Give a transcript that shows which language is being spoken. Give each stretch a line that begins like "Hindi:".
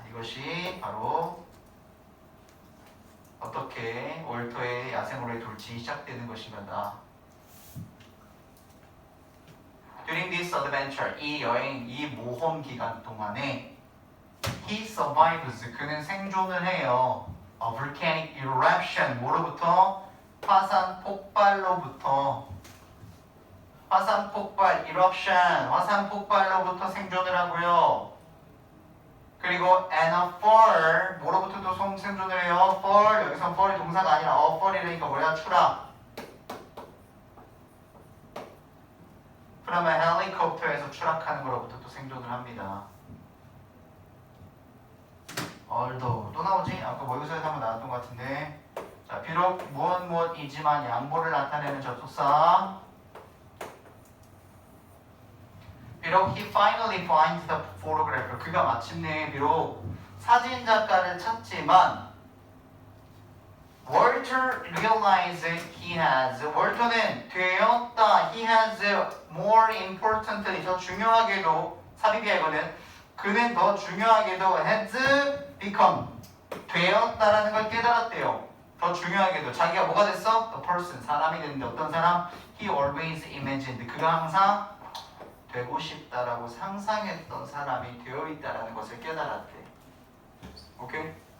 Korean: 이것이 바로 어떻게 월터의 야생으로의 돌진이 시작되는 것인가.
English: During this adventure,
Korean: 이 여행, 이 모험 기간 동안에
English: he survives,
Korean: 그는 생존을 해요.
English: A volcanic eruption,
Korean: 뭐로부터? 화산 폭발로부터. 화산 폭발, eruption, 화산 폭발로부터 생존을 하고요. 그리고
English: and a fall,
Korean: 뭐로부터도 생존을 해요? fall, 여기서 fall이 동사가 아니라 a fall이라니까 뭐야? 추락. 그러면 헬리콥터에서 추락하는 거로부터 또 생존을 합니다. although 또 나오지? 아까 모의고사에서 한번 나왔던 것 같은데. 자, 비록 무엇이지만 양보를 나타내는 접속사. 비록
English: he finally finds the photographer.
Korean: 그가 마침내 비록 사진 작가를 찾지만
English: Walter realized he has.
Korean: 월터는 되었다.
English: He has more importantly.
Korean: 더 중요하게도 삽입이야 이거는. 그는 더 중요하게도
English: has become.
Korean: 되었다라는 걸 깨달았대요. 더 중요하게도 자기가 뭐가 됐어?
English: The person.
Korean: 사람이 됐는데 어떤 사람?
English: He always imagined.
Korean: 그가 항상 되고 싶다라고 상상했던 사람이 되어 있다라는 것을 깨달았대. 오케이?